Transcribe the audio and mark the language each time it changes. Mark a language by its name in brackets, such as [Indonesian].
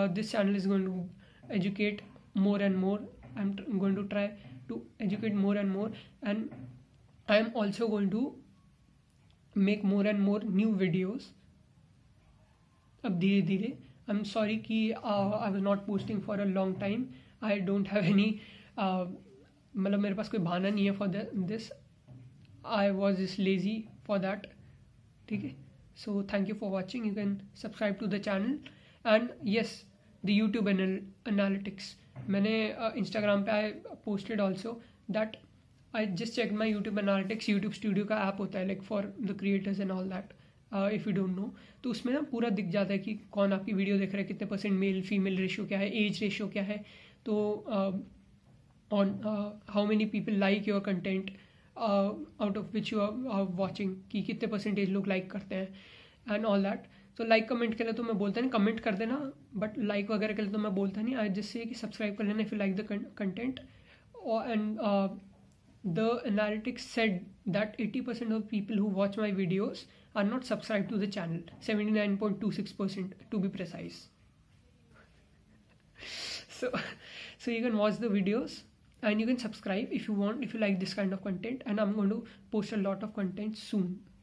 [English] This channel is going to educate more and more. I'm going to try to educate more and more, and I am also going to make more and more new videos. [Hindi] अब धीरे धीरे, [English] I'm sorry कि I was not posting for a long time. I don't have any [Hindi] मतलब मेरे पास कोई बहाना नहीं है [English] for this. I was just lazy for that. ठीक है. So thank you for watching. You can subscribe to the channel, and yes, the YouTube analytics. [Hindi] मैंने Instagram पे [English] I posted also that I just checked my YouTube analytics. YouTube Studio का app होता है like for the creators and all that. If you don't know, [Hindi] तो उसमें ना पूरा दिख जाता है कि कौन आपकी वीडियो देख रहा है, कितने % मेल फीमेल रेशियो क्या है, एज रेशियो क्या है, तो [English] on how many people like your content, out of which you are watching, [Hindi] कि कितने % लोग like करते हैं and all that. तो लाइक कमेंट के लिए तो मैं बोलता नहीं, कमेंट कर देना, बट लाइक वगैरह के लिए तो मैं बोलता नहीं. [English] I just say कि [Hindi] सब्सक्राइब कर लेना [English] If you like the content. And the analytics said that 80% of people who watch my videos are not subscribe to the channel, 79.26% to be precise. So you can watch the videos and you can subscribe if you want, if you like this kind of content, and I'm going to post a lot of content soon.